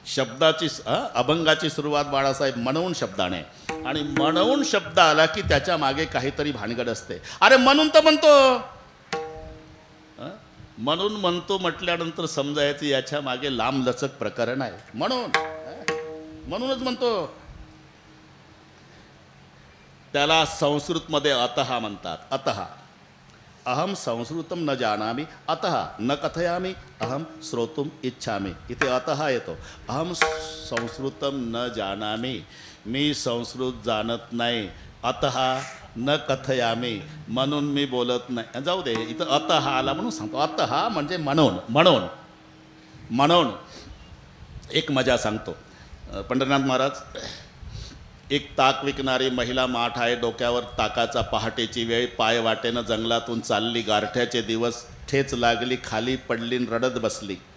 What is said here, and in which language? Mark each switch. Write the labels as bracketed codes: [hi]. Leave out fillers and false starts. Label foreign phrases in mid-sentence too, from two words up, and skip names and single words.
[mr] शब्दाची अभंगाची सुरुवात बाळासाहेब म्हणून शब्दाने, आणि म्हणून शब्द आला की त्याच्या मागे काहीतरी भानगड असते. अरे म्हणून तर म्हणतो, म्हणून म्हणतो म्हटल्यानंतर समजायचं याच्या मागे लांब लचक प्रकरण आहे. म्हणूनच म्हणतो. त्याला संस्कृतमध्ये अतः म्हणतात. [sa] अतः अहम संस्कृतम न जानामि अतः न कथयामि अहम श्रोतुम इच्छामि. [mr] इथे अतः येतो. [sa] अहम संस्कृतम न जानामि, [mr] मी संस्कृत जाणत नाही. [sa] अतः न कथयामि, [mr] म्हणून मी बोलत नाही. जाऊ दे, इथं अतः आला म्हणून सांगतो. अतः म्हणजे म्हणून. म्हणून म्हणून एक मजा सांगतो. पंढरीनाथ महाराज, एक ताक विकणारी महिला माठ आहे, डोक्यावर ताकाचा, पहाटेची वेळ, पाय वाटेनं जंगलातून चालली, गारठ्याचे दिवस, ठेच लागली, खाली पडली, रडत बसली.